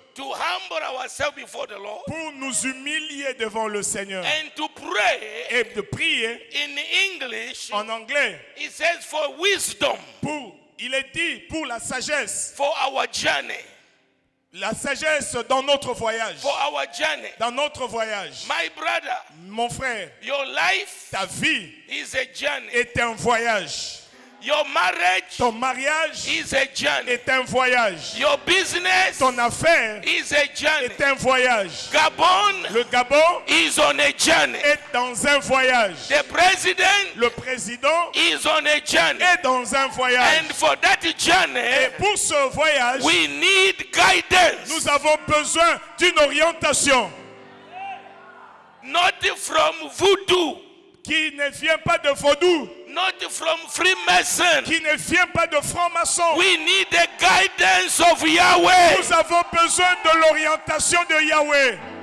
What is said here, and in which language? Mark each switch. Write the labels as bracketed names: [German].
[English] to humble ourselves before the Lord [French] pour nous humilier devant le Seigneur [English] and to pray. [French] et de prier [English] In English, [French] en anglais. [English] it says for wisdom [French] Il est dit pour la sagesse. [English] for our journey. [French] La sagesse dans notre voyage. [English] For our journey. [French] Dans notre voyage. [English] My brother, [French] Mon frère, [English] your life [French] ta vie [English] is a journey. [French] est un voyage. [English] Your marriage [French] Ton mariage [English] is a journey. [French] est un voyage. [English] Your business [French] Ton affaire [English] is a journey. [French] est un voyage. [English] Gabon [French] Le Gabon [English] is on a journey. [French] est dans un voyage. [English] The president [French] Le président [English] is on a journey. [French] est dans un voyage. [English] And for that [French] Et [English] journey, [French] pour ce voyage, [English] we need guidance. [French] nous avons besoin d'une orientation [English] Not from voodoo, [French] qui ne vient pas de vaudou, [English] not from Freemason. [French] qui ne vient pas de francs-maçons. [English] We need the guidance of Yahweh. [French] Nous avons besoin de l'orientation de Yahweh.